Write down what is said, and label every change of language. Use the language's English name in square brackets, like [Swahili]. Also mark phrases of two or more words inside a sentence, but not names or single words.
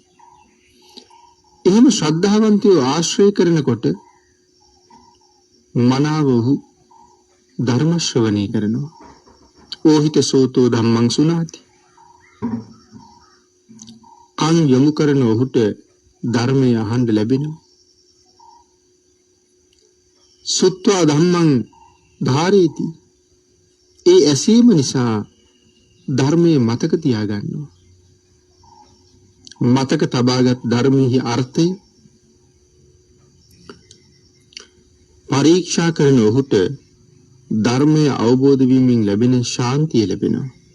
[Sinhala] එහෙම ශ්‍රද්ධාවන්තයෝ ආශ්‍රය කරනකොට මනාව ඔහු ධර්ම ශ්‍රවණය කරනවා. [Pali] ඕහිත සෝතෝ ධම්මං සුනාති. [Sinhala] කන් යොමු කරන ඔහුට ධර්මය අහන්න ලැබෙනවා. [Pali] සුත්වා ධම්මං ධාරේති. [Sinhala] ඒ ඇසීම නිසා ධර්මයේ මතක තියාගන්නවා. මතක තබාගත් ධර්මයේ අර්ථය පරීක්ෂා කරන ඔහුට ධර්මය අවබෝධ වීමෙන් ලැබෙන ශාන්තිය ලැබෙනවා.